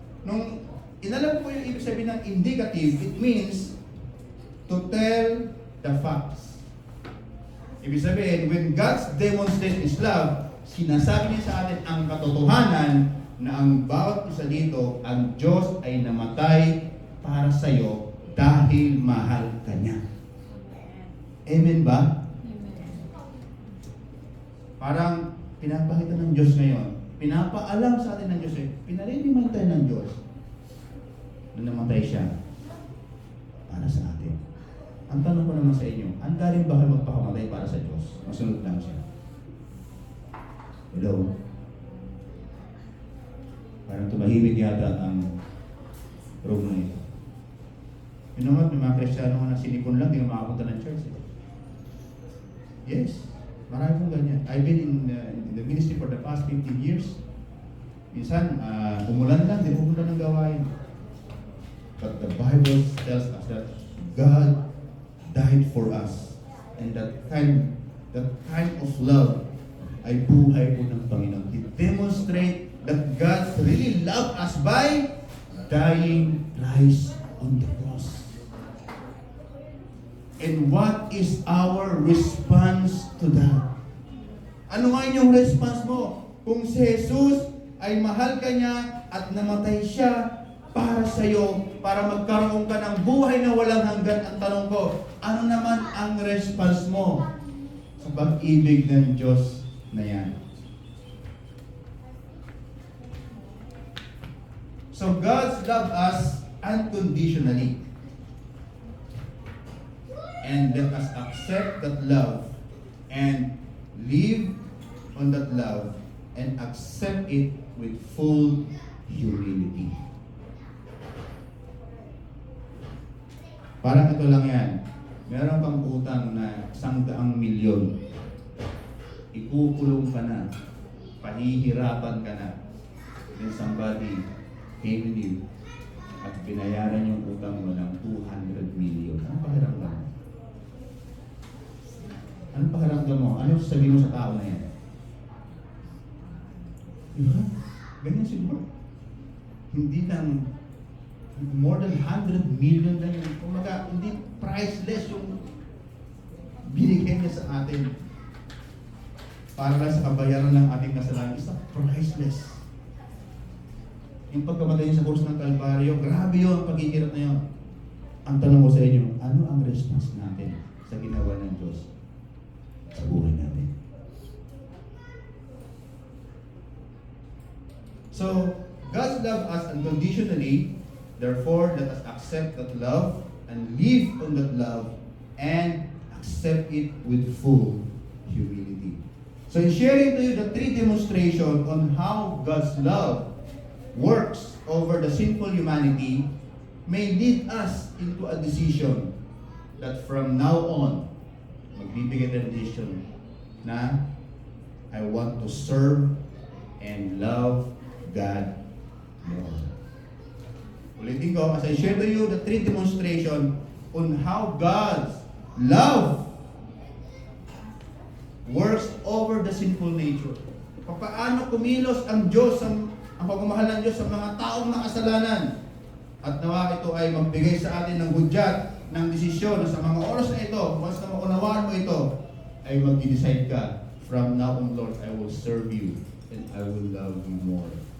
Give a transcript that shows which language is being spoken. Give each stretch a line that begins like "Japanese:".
Filipino: Nung inalam po yung ibig sabihin ng indicative,
English: it means to tell the facts.
Filipino: Ibig sabihin,
English: when God demonstrates His love,
Filipino: sinasabi niya sa atin ang katotohanan na ang bawat isa dito, ang Diyos ay namatay para sa iyo dahil mahal ka niya. Amen ba? Parang pinapakita ng Diyos ngayon, pinapaalam sa atin ng Diyos, pinaliliman tayo ng Diyos na namatay siya para sa atin. Ang tanong ko naman sa inyo, handa rin ba kayo magpakamatay para sa Diyos? Masunod lang siya. Hello? Parang tumahimik yata ang room na ito.
English: You know what?
Filipino: May mga Kristiyano nga na sinipon lang, di nga makapunta ng church. Yes. Marami pong ganyan.
English: I've been in the ministry for the past 15 years.
Filipino: Minsan, umulan lang, di pumunta ng gawain.
English: But the Bible tells us that God died for us. And that kind of love
Filipino: ay buhay po ng Panginoon.
English: It demonstrates that God really loved us by dying Christ on the cross. And what is our response to that?
Filipino: Ano nga inyong response mo? Kung si Jesus ay mahal ka niya at namatay siya para sa iyo, para magkaroon ka ng buhay na walang hanggan, ang tanong ko, ano naman ang response mo sa pag-ibig ng Diyos na yan?
English: So God loved us unconditionally. And let us accept that love and live on that love and accept it with full humility.
Filipino: Parang ito lang yan. Meron kang utang na 100 milyon. Ikukulong ka na. Pahihirapan ka na.
English: Then somebody came to you
Filipino: at binayaran yung utang mo ng 200 million. Anong pakiramdam mo? Anong pakiramdam mo? Ano sasabihin mo sa tao na yan? Diba? Ganyan siguro. Hindi lang
English: more than 100 million
Filipino: lang yun. Kumaga, hindi priceless yung binigay niya sa atin para lang sa kabayaran ng ating kasalanan.
English: It's not priceless.
Filipino: Yung pagkamatay niya sa krus ng Kalbaryo, grabe yun, ang paghihirap na yun. Ang tanong ko sa inyo, ano ang response natin sa ginawa ng Diyos sa buhay natin? So,
English: God loves us unconditionally, therefore let us accept that love and live on that love and accept it with full humility. So in sharing to you the three demonstrations on how God's love works over the sinful humanity may lead us into a decision that from now on,
Filipino: magbibigay tayo ng decision na
English: I want to serve and love God more.
Filipino: Ulitin ko,
English: as I share to you the three demonstration on how God's love works over the sinful nature.
Filipino: Paano kumilos ang Diyos, ang pagmamahal ng Diyos sa mga taong makasalanan. At nawa ito ay magbigay sa atin ng hudyat, ng desisyon na sa mga oras na ito, once na maunawaan mo ito, ay mag-decide ka,
English: from now on, Lord, I will serve you and I will love you more.